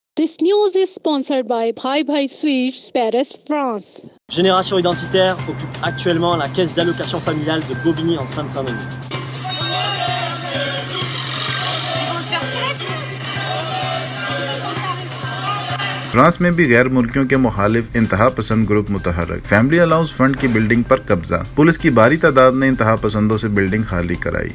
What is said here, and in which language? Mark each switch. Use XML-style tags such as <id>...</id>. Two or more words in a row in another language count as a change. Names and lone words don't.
<en>This news is sponsored by Bhai Bhai Sweets, Paris, France.</en> <fr>Génération Identitaire occupe actuellement la caisse d'allocation familiale de Bobigny en Seine-Saint-Denis.</fr> <ur>فرانس میں بھی غیر ملکیوں کے مخالف انتہا پسند گروپ متحرک.</ur> <en>family allowance fund</en> <ur>کی بلڈنگ پر قبضہ۔ پولیس کی بھاری تعداد نے انتہا پسندوں سے بلڈنگ خالی کرائی.</ur>